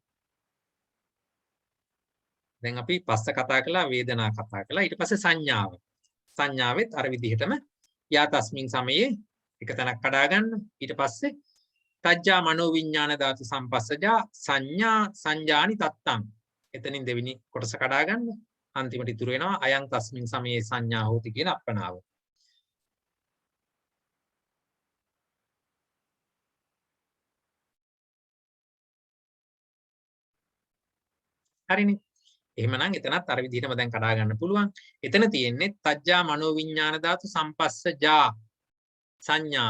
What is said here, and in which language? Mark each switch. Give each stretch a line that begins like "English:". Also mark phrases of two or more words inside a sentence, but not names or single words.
Sinhala: දැන් අපි පස්ස කතා කළා වේදනා කතා කළා ඊට පස්සේ සංඥාව. සංඥාවෙත් අර විදිහටම
Pali: යා තස්මින් සමයේ
Sinhala: එක තැනක් කඩා ගන්න. ඊට පස්සේ
Pali: තජ්ජා මනෝ විඥාන ධාතු සම්පස්සජා සංඥා සංජානි තත්තං.
Sinhala: එතනින් දෙවෙනි කොටස කඩා ගන්න. අන්තිමට ඉතුරු වෙනවා
Pali: අයං තස්මින් සමයේ සංඥා හෝති
Sinhala: කියන අප්පනාව. හරිනේ. එහෙමනම් එතනත් අර විදිහටම දැන් කඩා ගන්න පුළුවන්. එතන තියෙන්නේ
Pali: තජ්ජා මනෝ විඥාන ධාතු සම්පස්සජා
Sinhala: සංඥාව.